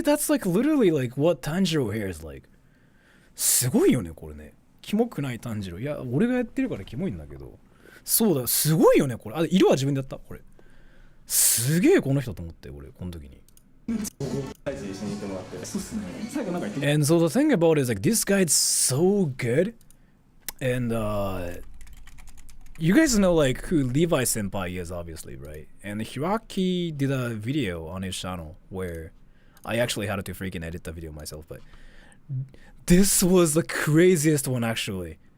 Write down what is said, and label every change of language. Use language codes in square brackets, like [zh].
[en] That's like literally like what Tanjiro hair is like. [ja] すごいよねこれね。キモくない炭治郎。いや俺がやってるからキモいんだけど。そうだすごいよねこれ。あ色は自分でやったこれ。すげえこの人と思って俺この時に。 [en] And so the thing about it is like this guy's so good, and you guys know like who Levi Senpai is obviously, right? And Hiraki did a video on his channel where I actually had to freaking edit the video myself, but this was the craziest one actually.